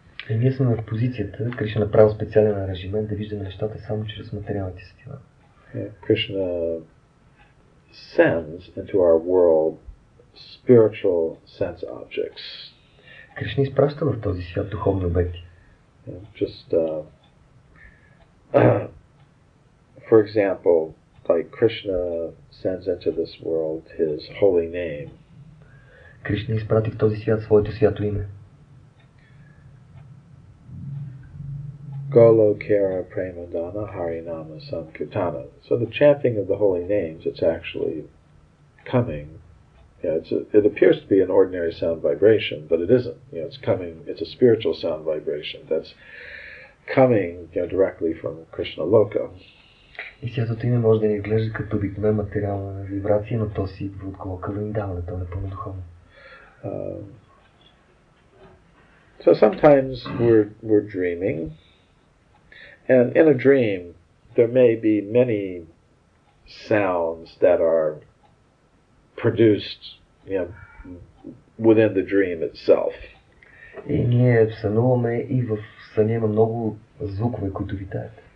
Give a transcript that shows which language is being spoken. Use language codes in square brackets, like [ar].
[bg] И ние сме в позицията, Кришна направил специален аранжимент да виждаме нещата само чрез материалните сетива. [en] Krishna sends into our world spiritual sense objects. [bg] Кришна изпраща в този свят духовни обекти. [en] Just for example, like Krishna sends into this world his holy name. [bg] Кришна изпрати в този свят своето свято име. [sa] Golokera Premadana Harinama Sankirtana. [en] So the chanting of the holy names, it's actually coming. It appears to be an ordinary sound vibration, but it isn't. It's coming. It's a spiritual sound vibration that's coming directly from Krishna Loka. [bg] И святото име може да ни изглежда като обикновена материална вибрация, но то си идва от колокъла им даване, то е напълно духовно. [en] So sometimes we're dreaming, and in a dream there may be many sounds that are produced, within the dream itself. [bg] И ние сънуваме и в съня има много звукове, които витаят.